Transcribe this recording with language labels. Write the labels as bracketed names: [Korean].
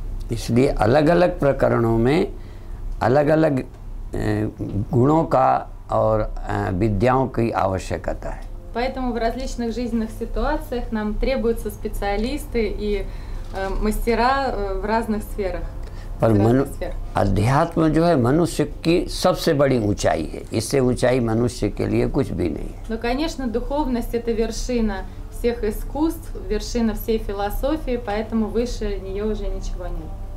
[Hindi] इसलिए अलग-अलग प्रकरणों में अलग-अलग गुणों का और विद्याओं की आवश्यकता है। [Russian] Поэтому в различных жизненных ситуациях нам требуются специалисты и мастера в разных сферах. [Hindi] पर अध्यात्म जो है मनुष्य की सबसे बड़ी ऊंचाई है। इससे ऊंचाई मनुष्य के लिए कुछ भी नहीं है। [Russian] Но, конечно, духовность — это вершина всех искусств, вершина всей философии, поэтому выше нее уже ничего нет.